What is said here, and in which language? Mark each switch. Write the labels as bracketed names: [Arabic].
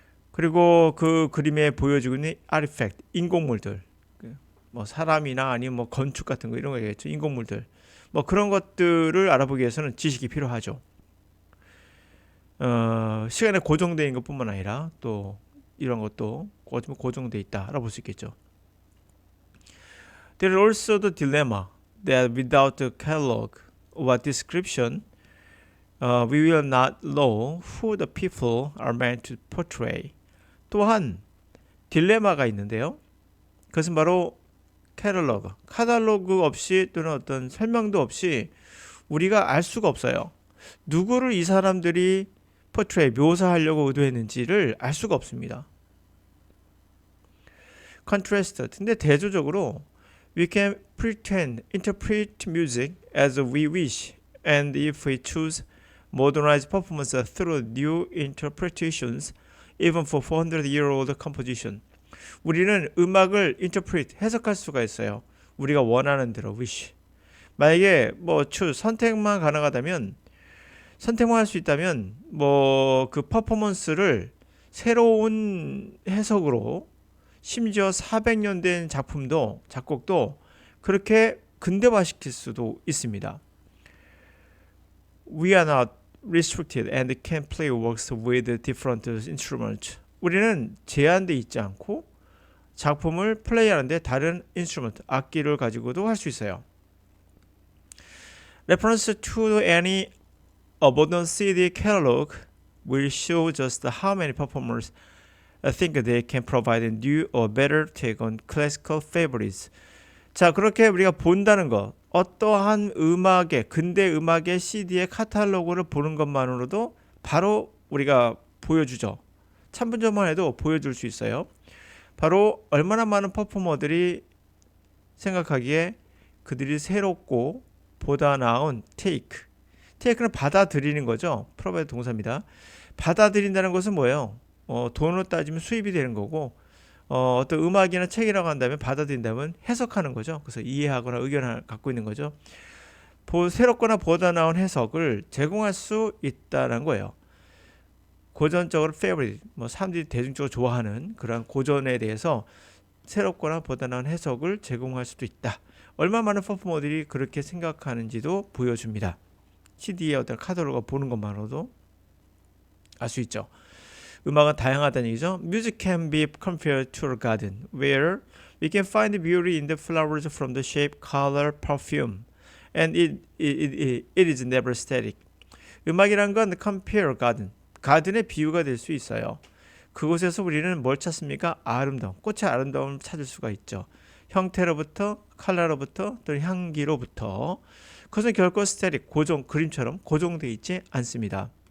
[Korean] 그리고 그 그림에 보여지고 있는 아티팩트 인공물들 뭐 사람이나 아니면 뭐 건축 같은 거 이런 거겠죠. 인공물들 뭐 그런 것들을 알아보기 위해서는 지식이 필요하죠. 시간에 고정되어 있는 것뿐만 아니라 또 이런 것도 고정되어 있다 알아볼 수 있겠죠. [English] There is also the dilemma that without a catalog or description, we will not know who the people are meant to portray. [Korean] 또한 딜레마가 있는데요. 그것은 바로 카탈로그 없이 또는 어떤 설명도 없이 우리가 알 수가 없어요. 누구를 이 사람들이 묘사하려고 의도했는지를 알 수가 없습니다. [English] contrast. [Korean] 근데 대조적으로 [English] we can interpret music as we wish, and if we choose modernized performance through new interpretations, even for 400-year-old composition. [Korean] 우리는 음악을 해석할 수가 있어요. 우리가 원하는 대로 wish. 만약에 선택만 가능하다면 선택만 할 수 있다면 그 퍼포먼스를 새로운 해석으로 심지어 400년 된 작곡도 그렇게 근대화시킬 수도 있습니다. [English] We are not restricted and can play works with different instruments. [Korean] 우리는 제한돼 있지 않고 작품을 플레이하는데 다른 인스트루먼트, 악기를 가지고도 할 수 있어요. [English] Reference to any modern CD catalog will show just how many performers think they can provide a new or better take on classical favorites. [Korean] 자, 그렇게 우리가 본다는 것, 어떠한 근대 음악의 CD의 카탈로그를 보는 것만으로도 바로 우리가 보여주죠. 참분점만 해도 보여줄 수 있어요. 바로 얼마나 많은 퍼포머들이 생각하기에 그들이 새롭고 보다 나은 테이크는 받아들이는 거죠. 프로바이드 동사입니다. 받아들인다는 것은 뭐예요? 돈으로 따지면 수입이 되는 거고, 어떤 음악이나 책이라고 한다면 받아들인다면 해석하는 거죠. 그래서 이해하거나 의견을 갖고 있는 거죠. 새롭거나 보다 나은 해석을 제공할 수 있다는 거예요. 고전적으로 favorite, 사람들이 대중적으로 좋아하는 그런 고전에 대해서 새롭거나 보다 나은 해석을 제공할 수도 있다. 얼마나 많은 퍼포머들이 그렇게 생각하는지도 보여줍니다. CD의 어떤 카탈로그 보는 것만으로도 알 수 있죠. 음악은 다양하다는 얘기죠. [English] Music can be compared to a garden where we can find beauty in the flowers from the shape, color, perfume, and it is never static. [Korean] 음악이란 건 compare 가든의 비유가 될 수 있어요. 그곳에서 우리는 뭘 찾습니까? 꽃의 아름다움을 찾을 수가 있죠. 형태로부터 컬러로부터 또는 향기로부터. 그것은 결코 스태틱, 그림처럼 고정되어 있지 않습니다.